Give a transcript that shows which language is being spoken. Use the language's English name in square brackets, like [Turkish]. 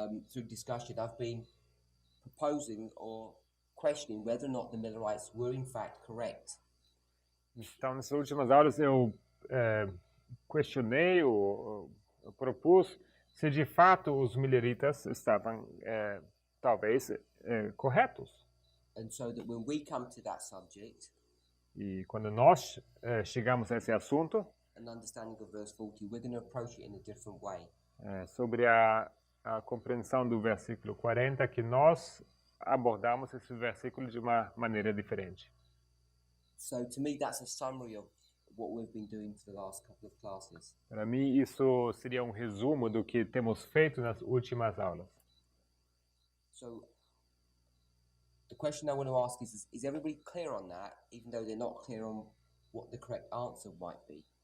[English] through discussion, I've been proposing or questioning whether or not the Millerites were in fact correct. [Portuguese] então nessas últimas aulas eu questionei ou propus se de fato os mileritas estavam talvez corretos. [English] And so that when we come to that subject, [Portuguese] E quando nós chegamos a esse assunto, [English] an understanding of verse 40, we're going to approach it in a different way. [Portuguese] sobre a compreensão do versículo 40, que nós abordamos esse versículo de uma maneira diferente. [English] So to me, that's a summary of what we've been doing for the last couple of classes. [Portuguese] Para mim, isso seria um resumo do que temos feito nas últimas aulas. [English] So the question I want to ask is everybody clear on that, even though they're not clear on what the correct answer might be?